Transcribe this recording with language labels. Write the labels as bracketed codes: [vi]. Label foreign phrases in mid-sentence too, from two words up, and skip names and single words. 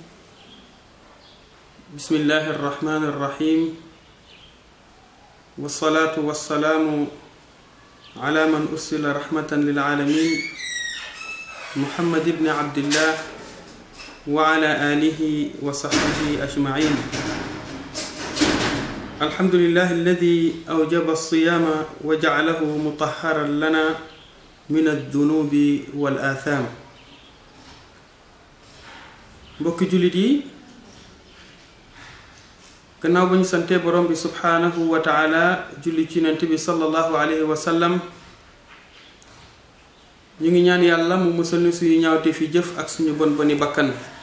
[ar] بسم الله الرحمن الرحيم والصلاة والسلام على من أرسل رحمة للعالمين محمد بن عبد الله وعلى آله وصحبه أجمعين. الحمد لله الذي أوجب الصيام وجعله مطهرا لنا من الذنوب والآثام. [wo] mbokki jullit yi gannaaw ba ñu sante borom bi [ar] سبحانه وتعالى [wo] julli ci yonent bi [ar] صلى الله عليه وسلم [wo] ñu ngi ñaan yàlla mu musal ñu suñu ñaawte fi jëf ak suñu bon boni bakkan.